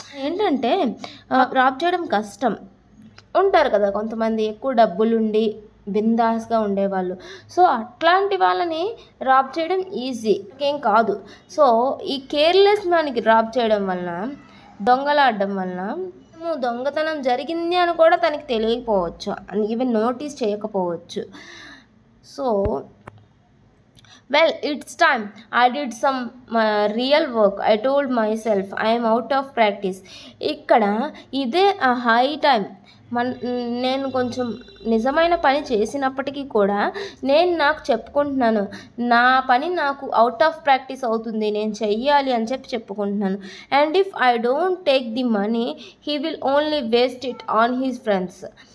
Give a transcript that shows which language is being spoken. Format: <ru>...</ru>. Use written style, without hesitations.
<te>ఏంటంటే రాబ్ చేయడం కష్టం. ఉంటారు కదా కొంతమంది ఎక్కువ డబ్బులుండి బిందాస్గా ఉండేవాళ్ళు, సో అట్లాంటి వాళ్ళని రాబ్ చేయడం ఈజీ ఏం కాదు. సో ఈ కేర్లెస్ మ్యాన్కి రాబ్ చేయడం వలన, దొంగలాడడం వలన దొంగతనం జరిగింది అని కూడా తనకి తెలియకపోవచ్చు, ఈవెన్ నోటీస్ చేయకపోవచ్చు.</te> <en>So well, it's time I did some real work. I told myself I am out of practice.</en> <te>ఇక్కడ ఇదే హై టైం. నేను కొంచెం నిజమైన పని చేసినప్పటికీ కూడా నేను నాకు చెప్పుకుంటున్నాను, నా పని నాకు అవుట్ ఆఫ్ ప్రాక్టీస్ అవుతుంది, నేను చెయ్యాలి అని చెప్పుకుంటున్నాను.</te> <en>And if I don't take the money he will only waste it on his friends.</en>